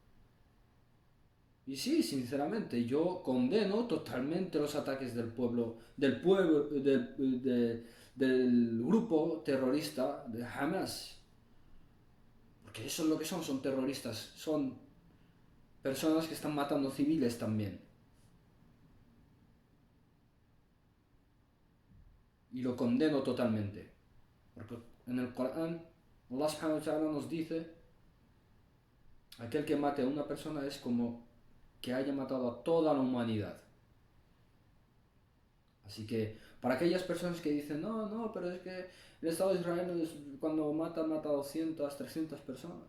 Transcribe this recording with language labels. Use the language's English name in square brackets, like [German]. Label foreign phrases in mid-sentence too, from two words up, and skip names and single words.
[Spanish] Y sí, sinceramente, yo condeno totalmente los ataques del grupo terrorista de Hamas. Porque eso es lo que son terroristas, son personas que están matando civiles también. Y lo condeno totalmente. Porque en el Corán, [Arabic] الله سبحانه وتعالى [Spanish] nos dice, aquel que mate a una persona es como que haya matado a toda la humanidad. Así que para aquellas personas que dicen, no, pero es que el Estado de Israel cuando mata a 200, 300 personas.